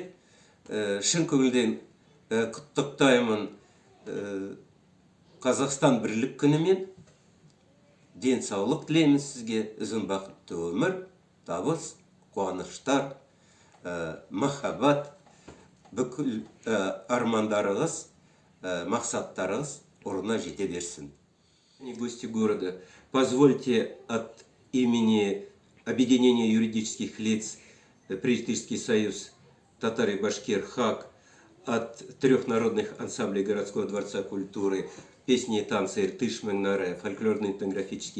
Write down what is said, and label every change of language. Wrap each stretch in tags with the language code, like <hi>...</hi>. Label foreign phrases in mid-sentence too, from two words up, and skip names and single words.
<kk>Шын көңілден құттықтаймын Қазақстан бірлік күнімен. Денсаулық тілеймін сізге, ұзын бақытты өмір, табыс, қуаныштар, махаббат, бүкіл армандарыңыз, мақсаттарыңыз орнына жете берсін.</kk> <ru>Гости города, позвольте от имени Объединения юридических лиц Пресвитерский союз татар и башкир ХАК, от трех народных ансамблей городского дворца культуры, песни и танцы Иртыш Менгаре, фольклорный этнографический</ru>